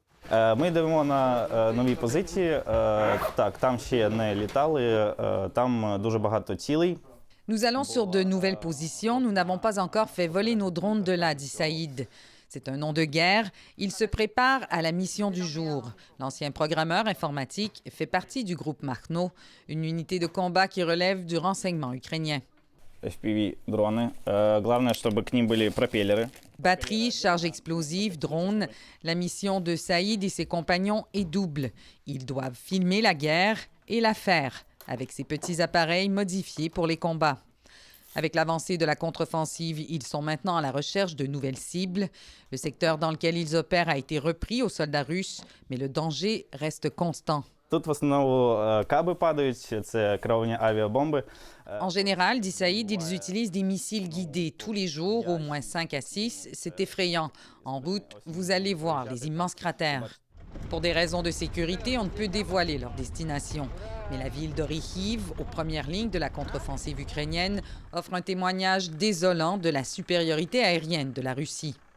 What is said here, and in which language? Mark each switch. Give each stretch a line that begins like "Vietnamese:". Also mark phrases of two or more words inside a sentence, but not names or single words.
Ukrainian: Ми йдемо на нові позиції. Так, там ще не літали, там дуже багато цілей.
French: Nous allons sur de nouvelles positions. Nous n'avons pas encore fait voler nos drones de là, dit Saïd. C'est un nom de guerre. Il se prépare à la mission du jour. L'ancien programmeur informatique fait partie du groupe Makhno, une unité de combat qui relève du renseignement ukrainien.
Russian: FPV-дроны. Главное, чтобы к ним были пропеллеры.
French: Batterie, charge explosive, drone. La mission de Saïd et ses compagnons est double. Ils doivent filmer la guerre et la faire, avec ces petits appareils modifiés pour les combats. Avec l'avancée de la contre-offensive, ils sont maintenant à la recherche de nouvelles cibles. Le secteur dans lequel ils opèrent a été repris aux soldats russes, mais le danger reste constant.
Ukrainian: Тут в основному каби падають, це керовані авіабомби.
French: En général, dit Saïd, ils utilisent des missiles guidés tous les jours, au moins 5 à 6. C'est effrayant. En route, vous allez voir les immenses cratères. Pour des raisons de sécurité, on ne peut dévoiler leur destination. Mais la ville d'Orikhiv, aux premières lignes de la contre-offensive ukrainienne, offre un témoignage désolant de la supériorité aérienne de la Russie.